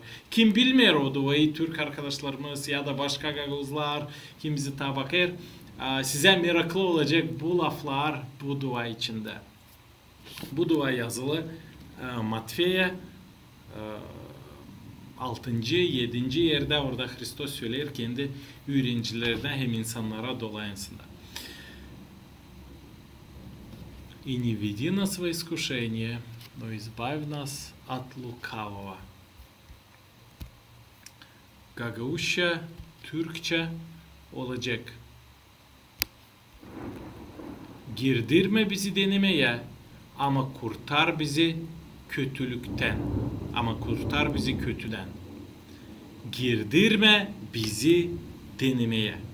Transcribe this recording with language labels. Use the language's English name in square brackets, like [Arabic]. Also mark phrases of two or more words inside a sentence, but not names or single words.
[Gagauz] Kim bilmiyor o duayı, Türk arkadaşlarımız ya da başka Gaguzlar, kim bizi bakar, size meraklı olacak bu laflar bu dua içinde. Bu dua yazılı Matfe'ye 6. 7. yerde orada Hristos söyler kendi öğrencilerine hem insanlara dolayısıyla. [Russian] И не веди нас во искушение, но избавь нас от лукавого. [Gagauz] Gagauzca, Türkçe olacak. Girdirme bizi denemeye ama kurtar bizi kötülükten. Ama kurtar bizi kötüden. Girdirme bizi denemeye.